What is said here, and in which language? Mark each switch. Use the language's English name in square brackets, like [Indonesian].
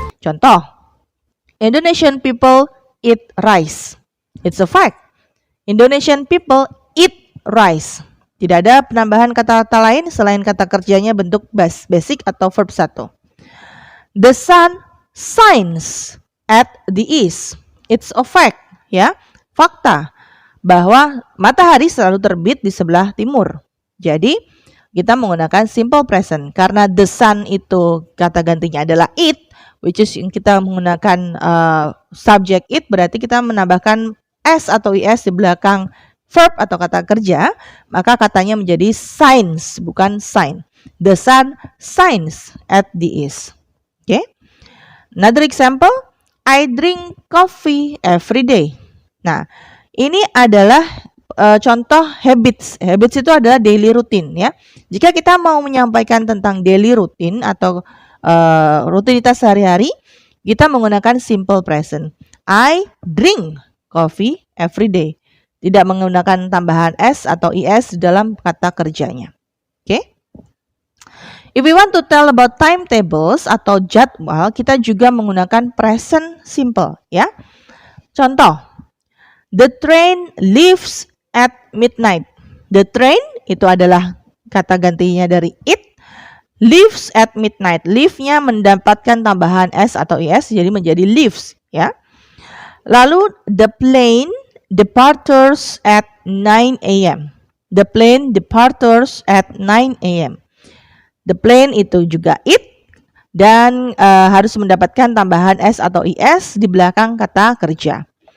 [English] Contoh, Indonesian people eat rice. It's a fact. Indonesian people eat rice. [Indonesian] Tidak ada penambahan kata-kata lain selain kata kerjanya bentuk basic atau verb 1. [English] The sun shines at the east. It's a fact ya. [Indonesian] Fakta bahwa matahari selalu terbit di sebelah timur. Jadi, kita menggunakan simple present. Karena the sun itu kata gantinya adalah it, [English] which is [Indonesian] kita menggunakan subject it, berarti kita menambahkan s atau is di belakang verb atau kata kerja, maka katanya menjadi shines, bukan shine. [English] The sun shines at the east. Okay? Another example, I drink coffee every day. [Indonesian] Nah, ini adalah contoh habits. Habits itu adalah daily routine ya. Jika kita mau menyampaikan tentang daily routine atau rutinitas sehari-hari, kita menggunakan simple present. [English] I drink coffee every day. [Indonesian] Tidak menggunakan tambahan s atau is dalam kata kerjanya. [English] Oke? Okay? If we want to tell about timetables [Indonesian] atau jadwal, kita juga menggunakan [English] present simple ya. Contoh, the train leaves at midnight. [Indonesian] The train itu adalah kata gantinya dari it. [English] Leaves at midnight. [Indonesian] Leave-nya mendapatkan tambahan s atau is jadi menjadi leaves ya. [English] Lalu the plane departures at 9 a.m. The plane departures at 9 a.m. [Indonesian] The plane itu juga it dan harus mendapatkan tambahan s atau is di belakang kata kerja.